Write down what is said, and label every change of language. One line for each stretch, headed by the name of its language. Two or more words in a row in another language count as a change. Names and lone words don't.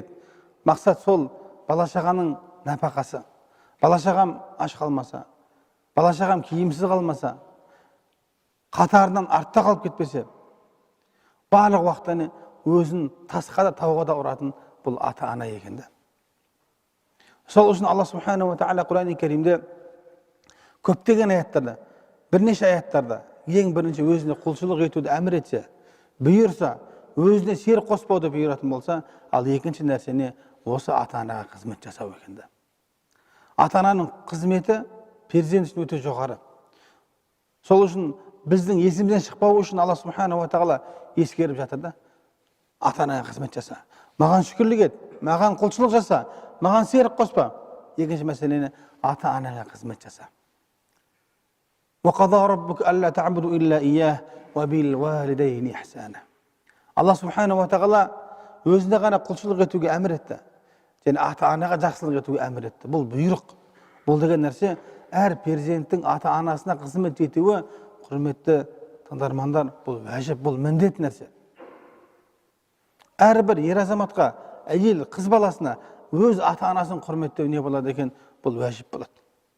Kazakh: Мақсат сол бала шағаның нәпақасы. Бала шағам аш қалмаса, бала шағам киімсіз қалмаса, қатарынан артта қалып кетпесе, барлық уақытта өзін тасқа да тауға да ұратын бұл ата-ана екенді. Сол үшін Алла
Arabic: سبحانه وتعالى
Kazakh: Құран-ы Керимде көптеген аяттарда, бірнеше аяттарда ең бірінші өзіне құлшылық етуді әмір етсе, бұйырса, өзіне серік қоспауды бұйыратын болса, ал екінші нәрсені осы ата-анаға қызмет жасау екенді. Ата-ананың қызметі перзент үшін өте жоғары. Сол үшін біздің есімізден шықпау үшін Алла
Arabic: سبحانه وتعالى
Kazakh: ескеріп жатыр да. Ата-анаға қызмет жаса. Маған шүкірлік ет, маған құлшылық жаса, маған серік қоспа. Екінші мәселені ата-анаға қызмет жаса.
Arabic: وَقَضَى رَبُّكَ أَلَّا تَعْبُدُوا إِلَّا إِيَّاهُ وَبِالْوَالِدَيْنِ إِحْسَانًا.
Kazakh: Allah
Arabic: سبحانه وتعالى
Kazakh: өзіне ғана құлшылық етуге әмір етті. Және ата-анаға жақсылық етуге әмір етті. Бұл бұйрық. Бұл деген нәрсе әр перзенттің ата-анасына қызмет етуі, құрметті тыңдармандар, бұл вәжіп, бұл міндет нәрсе. Әрбір ер азаматқа, әйел, қыз баласына өз ата-анасын құрметтеу не болады екен, бұл вәжіп болады.